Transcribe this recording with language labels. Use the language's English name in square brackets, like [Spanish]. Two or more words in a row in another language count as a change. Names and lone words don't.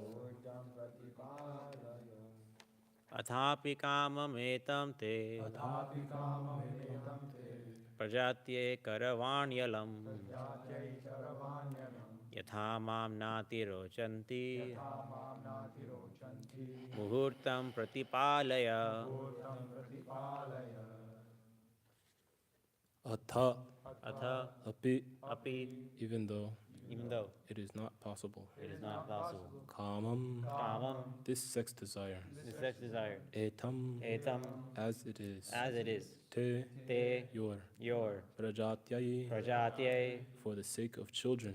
[Sanskrit] athāpi kāmam etam te prajātyai karavāṇyalam yathā mam nātirocanti muhūrtaṁ pratipālaya athāpi, [English] even though it it is not possible. is not possible. Kāmam, this sex desire. Etam, Etam, as it is. Te, your. Prajātyai, for the sake of children.